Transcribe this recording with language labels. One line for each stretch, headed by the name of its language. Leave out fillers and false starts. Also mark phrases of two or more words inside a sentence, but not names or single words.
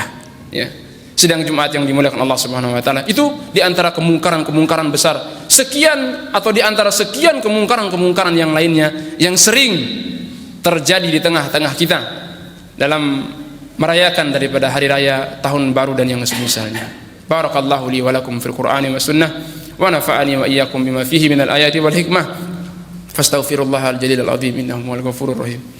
Indonesian: Sidang Jumat yang dimuliakan Allah
Arabic: سبحانه وتعالى,
Indonesian: itu di antara kemungkaran-kemungkaran besar, sekian atau di antara sekian kemungkaran-kemungkaran yang lainnya yang sering terjadi di tengah-tengah kita dalam merayakan daripada hari raya tahun baru dan yang semisalnya.
Arabic: بارك الله لي ولكم في القرآن والسنة، ونفعني وإياكم بما فيه من الآيات والحكمة. فأستغفر الله الجليل العظيم، إنه هو الغفور الرحيم.